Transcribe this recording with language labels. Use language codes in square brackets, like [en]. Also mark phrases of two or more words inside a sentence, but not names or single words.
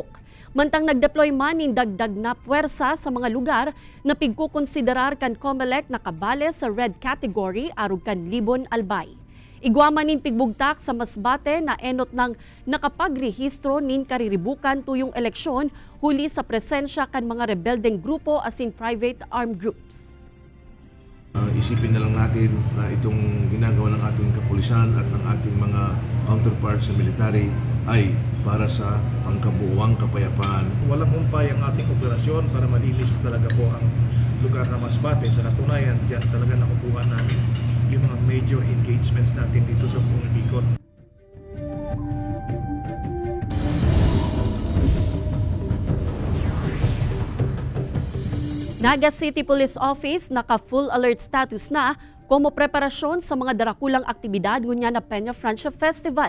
[bik] Mantang nagdeploy man in dagdag na puwersa sa mga lugar na pigkukonsiderar kan COMELEC na kabale sa [en] red category [bik] arug kan Libon Albay. Igwaman nin pigbugtak sa Masbate na enot ng nakapagrehistro nin kariribukan tuyong eleksyon huli sa presensya kan mga rebeldeng grupo asin [en] private armed groups. [tl] Isipin na lang natin na itong ginagawa ng ating kapulisan at ng ating mga counterparts sa military ay para sa pangkabuuang kapayapaan. Walang humpay ang ating operasyon para malinis talaga po ang lugar na Masbate. Sa natunayan, diyan talaga nakukuha namin yung mga [en] major engagements [tl] natin dito sa buong Bicol. [bik] Naga City Police Office naka- [en] full alert status [bik] na como preparasyon sa mga darakulang aktibidad ngunya na Peña Francia Festival.